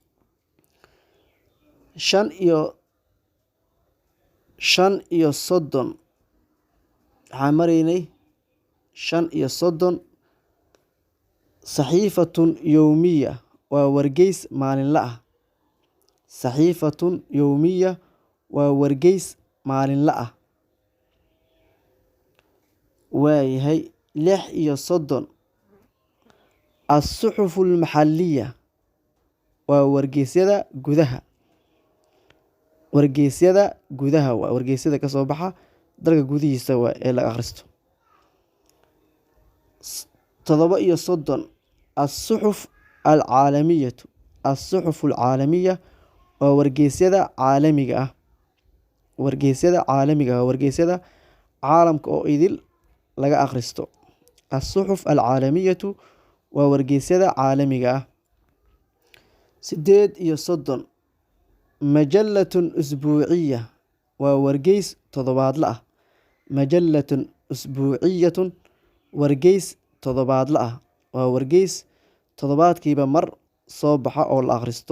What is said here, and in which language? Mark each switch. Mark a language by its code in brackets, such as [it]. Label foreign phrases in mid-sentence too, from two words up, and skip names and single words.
[so] 35 waxaan maraynay 35 [ar] صحيفة يومية [so] waa wargeys maalinle ah. [ar] صحيفة يومية [so] waa wargeys maalinle ah. waayahay 36 [ar] الصحف المحلية [so] waa wargeysyada gudaha. wargeysyada gudaha waa wargeysyada ka soo baxa dalka gudihiisa ee la akhristo. [ar] 37 الصحف العالمية. الصحف العالمية [so] waa wargeysyada caalamiga ah. wargeysyada caalamiga ah wargeysyada caalamka oo idil laga akhristo. [ar] الصحف العالمية [so] waa wargeysyada caalamiga ah. 38 [ar] مجلة أسبوعية [so] waa wargeys toddobaadle ah. [ar] مجلة أسبوعية [so] wargeys toddobaadle ah waa wargeys toddobaadkiiba mar soo baxa oo la akhristo.